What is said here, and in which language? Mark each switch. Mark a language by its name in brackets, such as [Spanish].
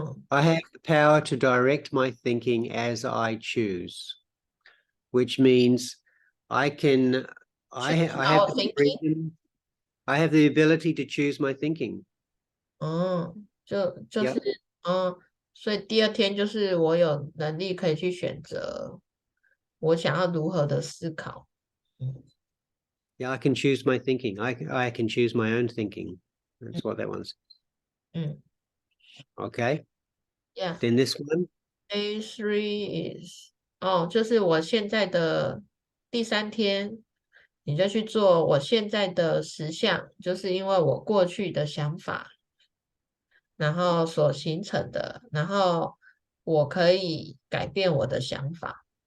[English] I have the power to direct my thinking as I choose, which means I have the freedom, I have the ability to choose my thinking. [Chinese] 就是所以第2天就是我有能力可以去选择我想要如何的思考。 [English] Yeah, I can choose my thinking. I can choose my own thinking. That's what that one says. Okay. Yeah. Then this one. Day 3 is [Chinese] 就是我现在的第3天，你就去做我现在的实相，就是因为我过去的想法，然后所形成的，然后我可以改变我的想法。